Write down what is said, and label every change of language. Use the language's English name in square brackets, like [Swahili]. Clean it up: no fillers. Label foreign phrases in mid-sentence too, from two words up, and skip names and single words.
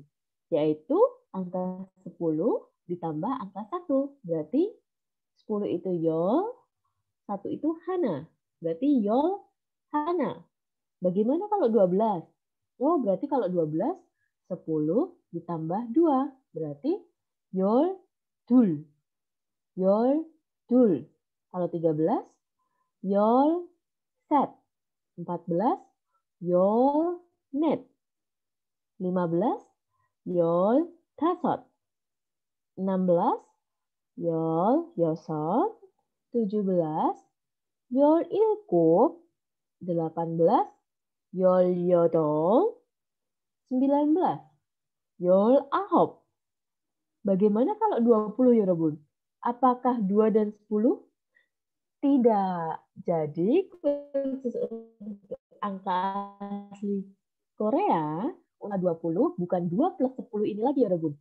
[Indonesian] Yaitu angka 10 ditambah angka 1. Berarti 10 itu Yol, 1 itu Hana. Berarti [Korean] 열, 하나. [Indonesian] Bagaimana kalau 12? Oh, berarti kalau 12, 10 ditambah 2. [Korean] Berarti 열, 둘. 열, 둘. Kalau 13, 열, 셋. 14, 열, 넷. 15, 열, 다섯. 16, 열, 여섯. 17, 열, 일곱. 18, 열, 여덟. 19, 열, 아홉. [Indonesian] Bagaimana kalau 20 ya, Bun? Apakah 2 dan 10? Tidak. Jadi khusus untuk angka asli Korea, angka 20 bukan 2 plus 10 ini lagi ya, Bun.